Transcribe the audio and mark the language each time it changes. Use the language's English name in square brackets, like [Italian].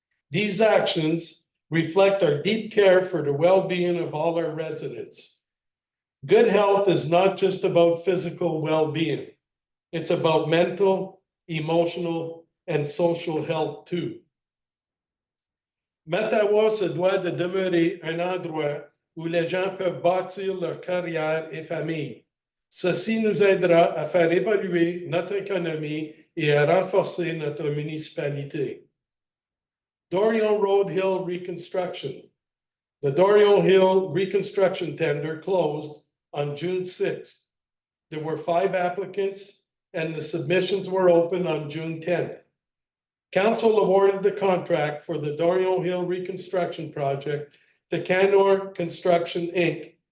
[English] These actions reflect our deep care for the well-being of all our residents. Good health is not just about physical well-being. It's about mental, emotional, and social health too. [French] Mattawa se doit de demeurer un endroit où les gens peuvent bâtir leur carrière et famille. Ceci nous aidera à faire évoluer notre économie et à renforcer notre municipalité. [English] Dorion Road Hill Reconstruction. The Dorion Hill Reconstruction tender closed on June 6th. There were 5 applicants and the submissions were open on June 10th. Council awarded the contract for the Dorion Hill Reconstruction Project to Canor Construction, Inc.